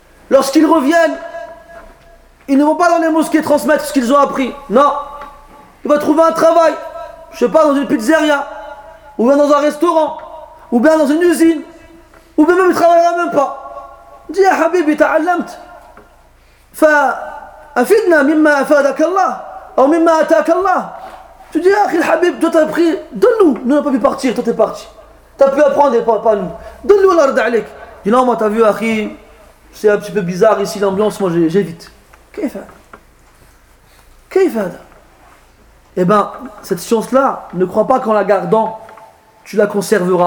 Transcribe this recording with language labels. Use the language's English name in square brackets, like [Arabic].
[French] Lorsqu'ils reviennent, ils ne vont pas dans les mosquées transmettre ce qu'ils ont appris. Non. Ils vont trouver un travail, je sais pas, dans une pizzeria, ou bien dans un restaurant, ou bien dans une usine, ou bien même ils travailleront même pas. Dis à Habibi, t'as allamt. [Arabic] فأفدنا مما أفادك الله أو مما أتاك الله. [French] Tu dis, [Arabic] أخي الحبيب, [French] toi t'as pris, donne-nous. Nous n'avons pas pu partir, toi t'es parti. T'as pu apprendre, pas nous. Donne-nous l'ard alik. Dis, non, moi t'as vu, أخي, c'est un petit peu bizarre ici l'ambiance, moi j'évite. Qu'est-ce que Eh bien, cette science-là, ne crois pas qu'en la gardant, tu la conserveras.